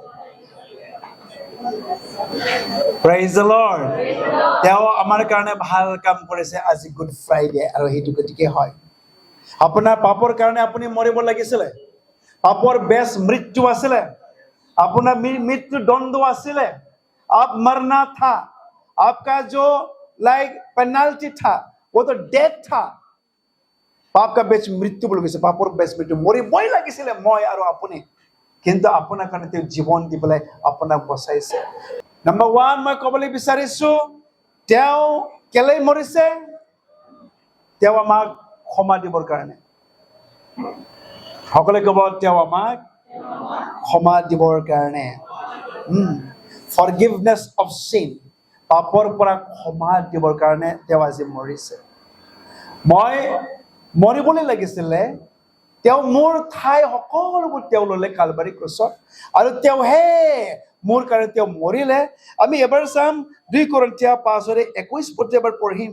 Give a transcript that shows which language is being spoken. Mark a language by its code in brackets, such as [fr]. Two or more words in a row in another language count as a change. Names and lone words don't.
[en] Praise the Lord. [as] তেওঁ আমাৰ কাৰণে ভাল কাম কৰিছে আজি গুড ফ্ৰাইডে, আৰু সেইটো গতিকে হয়। আপোনাৰ পাপৰ কাৰণে আপুনি মৰিব লাগিছিলে, পাপৰ বেছ মৃত্যু আছিলে, আপোনাৰ মৃত্যু দণ্ড আছিলে। [hi] आप मरना था, आपका जो पेनल्टी था वो तो डेथ था। पाप का बेच मृत्यु [as] বুলি কৈছে, পাপৰ বেচ মৃত্যু, মৰিবই লাগিছিলে মই আৰু আপুনি, কিন্তু আপোনাৰ কাৰণে তেওঁ জীৱন দি পেলাই আপোনাক বচাইছে। নাম্বাৰ 1 মই ক'বলৈ বিচাৰিছো, তেওঁ কেলে মৰিছে? তেওঁ আমাক ক্ষমা দিবৰ কাৰণে। সকলোৱে ক'ব, তেওঁ আমাক ক্ষমা দিবৰ কাৰণে। [en] Forgiveness of sin, [as] পাপৰ পৰা ক্ষমা দিবৰ কাৰণে তেওঁ আজি মৰিছে। মই মৰিবলৈ লাগিছিলে, তেওঁ মোৰ ঠাই সকলোবোৰ তেওঁ ল'লে কালবাৰী ক্ৰুচত, আৰু তেওঁহে মোৰ কাৰণে তেওঁ মৰিলে। আমি এবাৰ চাম 2 কৰিন্থিয়া 5:21 পদ এবাৰ পঢ়িম।